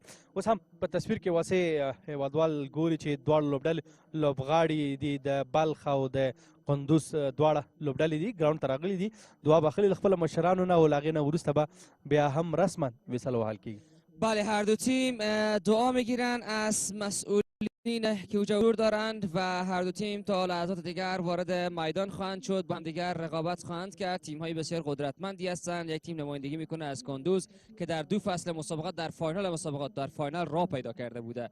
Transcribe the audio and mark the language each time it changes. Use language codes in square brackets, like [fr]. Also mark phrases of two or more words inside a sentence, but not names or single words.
[ps] اوس هم په تصویر کې واسې هېوادوال ګوري چې دواړه لوبډلې لوبغاړي دي د بلخ او د قندوز دواړه لوبډلې دي ګراوند ته راغلي دي. دعا به اخلي له خپلو مشرانو نه او له هغې نه وروسته به بیا هم رسما ویسل وهل کېږي. [fa] بله، هر دو تیم دعا میگیرن از مسئولین که حضور دارند و هر دو تیم تا لحظات دیگر وارد میدان خواهند شد، با هم دیگر رقابت خواهند کرد. تیم های بسیار قدرتمندی هستند. یک تیم نمایندگی میکنه از کندوز که در 2 فصل مسابقات در فاینال مسابقات در فاینال راه پیدا کرده بوده.